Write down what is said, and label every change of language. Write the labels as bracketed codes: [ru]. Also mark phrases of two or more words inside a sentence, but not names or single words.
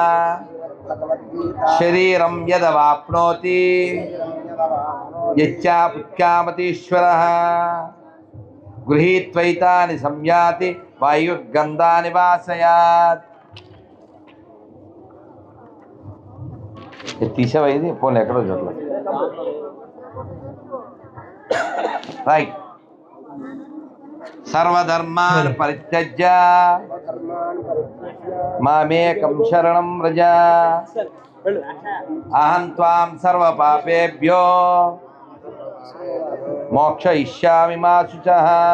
[sa] శరీరం యదవాప్నోతి యచ్చాపుత్కామతీశ్వరః గృహీత్వైతాని సంయాతి వాయుర్గంధాని వాసయాత్. [te] తీసేవైంది పోనీ ఎక్కడో చోట్ల. రైట్. [sa] సర్వధర్మాన్ పరిత్యజ్య మామేకం శరణం వ్రజ అహం త్వాం సర్వపాపేభ్యో మోక్షయిష్యామి మా శుచః.